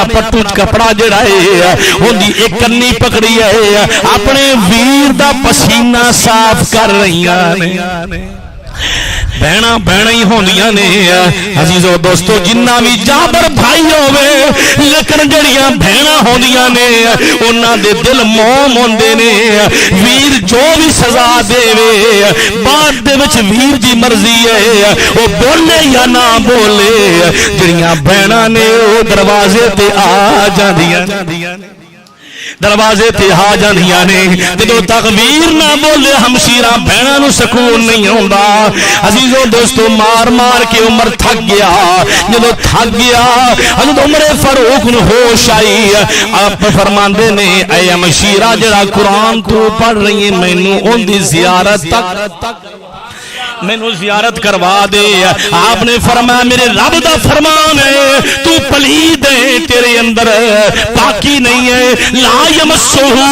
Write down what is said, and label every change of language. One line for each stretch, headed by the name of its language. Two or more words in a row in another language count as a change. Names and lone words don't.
Punjabi: پٹو کپڑا جڑا ہے ان دی ایک کنی پکڑی ہے اپنے ویر دا پسینہ صاف کر رہی ہیں بہنا بہنا ہی ہوندیاں نے عزیزو دوستو جنہ بھی جابر بھائی ہوئے لیکن جڑیاں بہنا ہوندیاں نے انہاں دے دل موم ہوندے نے ویر جو بھی سزا دے وے بعد دے وچ ویر دی مرضی ہے وہ بولے یا نہ بولے جڑیاں بہنا نے وہ دروازے تے آ جاندیاں دروازے تے آ جاندیاں نے جدوں تک ویر نہ بولے ہمشیرہ بہناں نو سکون نہیں ہوندا عزیزو دوستو مار مار کے عمر تھک گیا جدوں تھک گیا حضرت عمر فاروق نو ہوش آئی آپ فرماندے نے اے ہمشیرہ جڑا قرآن تو پڑھ رہی ہے مینوں اون دی زیارت تک مینوں زیارت کروا دے آپ نے فرمایا میرے رب دا فرمان ہے تو پلید ہے تیرے اندر پاکی نہیں ہے
Arabic: لا یمسہ